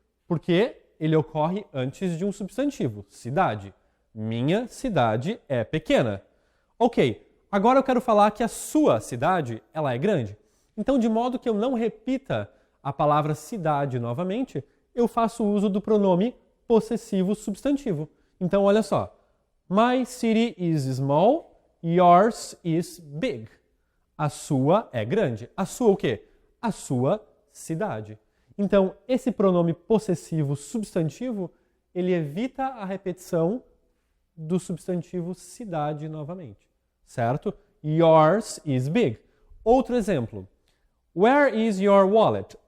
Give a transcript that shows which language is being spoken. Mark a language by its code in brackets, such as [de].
[pt] Porque ele ocorre antes de um substantivo, cidade. Minha cidade é pequena. Ok, agora eu quero falar que a sua cidade ela é grande. Então, de modo que eu não repita a palavra cidade novamente, eu faço uso do pronome possessivo substantivo. Então, olha só. [en] My city is small, yours is big. [pt] A sua é grande. A sua o quê? A sua cidade. Então, esse pronome possessivo substantivo, ele evita a repetição do substantivo cidade novamente, certo? [en] Yours is big. [pt] Outro exemplo. [en] Where is your wallet?